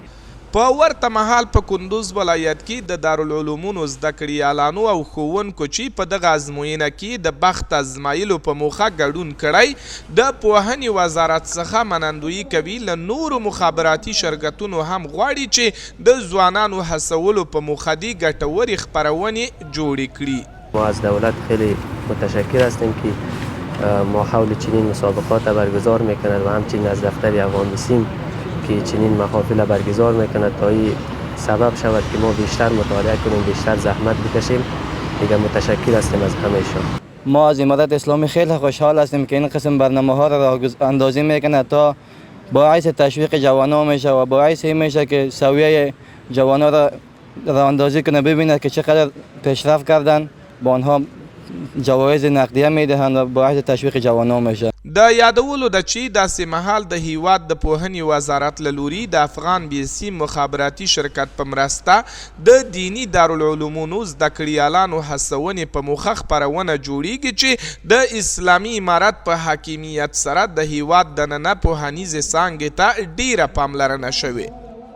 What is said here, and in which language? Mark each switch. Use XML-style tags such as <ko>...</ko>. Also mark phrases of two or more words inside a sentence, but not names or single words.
<ps>په ورته مهال په کندوز ولایت کې د دارالعلومونو زده کړیالانو او ښوونکو چې په دغه ازموینه کې د بخت ازمایلو په موخه ګډون کړی د پوهنې وزارت څخه منندویي کوي. له نورو مخابراتي شرکتونو هم غواړي چې د ځوانانو هڅولو په موخه دې ګټورې خپرونې جوړې کړي.</ps> <fa>ما از دولت خیلی متشکر هستیم که ما حول چنین مسابقات برگزار میکند و همچنین از دفتر افغان بیسیم که چنین محافل برگزار میکند تا این سبب شود که ما بیشتر مطالعه کنیم، بیشتر زحمت بکشیم. دیگه متشکر هستیم از همهشان. ما از امارت اسلامی خیلی خوشحال هستیم که این قسم برنامه ها را اندازی میکنه تا باعث تشویق جوانان میشه و باعث این میشه که سویه جوانان را اندازی کنه، ببینه که چقدر پیشرفت کردن، با آنها جوایز نقدیه میدهند و باعث تشویق جوانان میشه.</fa> <ps>د یادولو د چې داسې مهال د هیواد د پوهنې وزارت له لوري د افغان بیسیم مخابراتي شرکت په مرسته د دیني دارالعلومونو زده کړیالانو هڅونې په موخه خپرونه جوړیږي چې د اسلامي امارت په حاکمیت سره د هیواد دننه پوهنیزې څانګې ته ډیره پاملرنه شوې.</ps>